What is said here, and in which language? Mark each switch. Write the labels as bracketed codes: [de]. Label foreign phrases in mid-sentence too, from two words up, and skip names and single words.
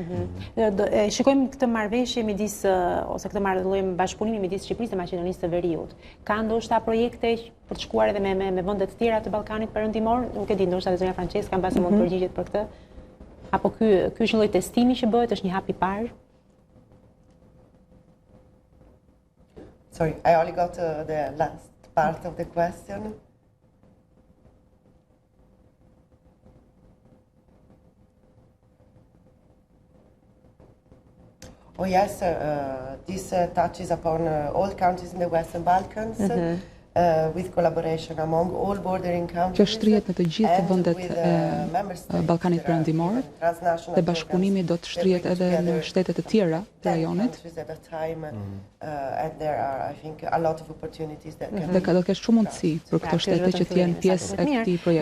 [sq] Shikojmë këtë marrëveshje midis, ose këtë marrëdhëllim bashkëpunimi midis Shqipërisë dhe Maqedonisë së Veriut. Ka ndoshta projekte për të shkuar edhe me vende të tjera të Ballkanit Perëndimor? Nuk e di, ndoshta zonja Franceska mbasi mund të përgjigjet për këtë. Apo ky është një lloj testimi që bëhet, është një hap i parë? [en] Sorry, I only got the last part of the question. Oh yes, this touches upon all countries in the Western Balkans, with collaboration among all bordering countries. [sq] Që shtrihet në të gjithë vendet e Ballkanit Perëndimor, dhe bashkëpunimi do të shtrihet edhe në shtetet e tjera të rajonit. Dhe ka do kesh shumë mundësi për këto shtete që të jenë pjesë e këtij projekti.